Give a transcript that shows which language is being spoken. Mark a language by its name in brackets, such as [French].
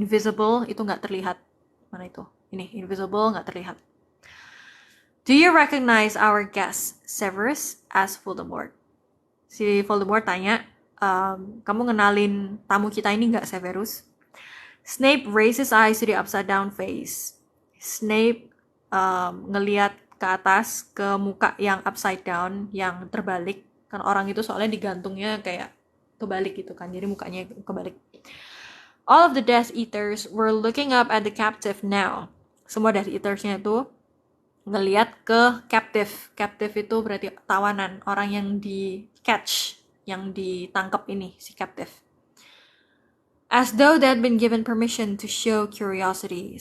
[Indonesian] Invisible itu nggak terlihat. Mana itu? Ini invisible nggak terlihat. [English] Do you recognize our guest, Severus? Asked Voldemort. [Indonesian] Si Voldemort tanya, kamu ngenalin tamu kita ini nggak, Severus? [English] Snape raised his eyes to the upside down face. [Indonesian] Snape ngeliat ke atas ke muka yang [English] upside down, [Indonesian] yang terbalik. Kan orang itu soalnya digantungnya kayak kebalik gitu kan, jadi mukanya kebalik. [English] All of the Death Eaters were looking up at the captive now. [Indonesian] Semua Death Eaters-nya itu ngeliat ke captive. Captive itu berarti tawanan, orang yang di catch, yang ditangkap ini, si captive. [English] As though they had been given permission to show curiosity.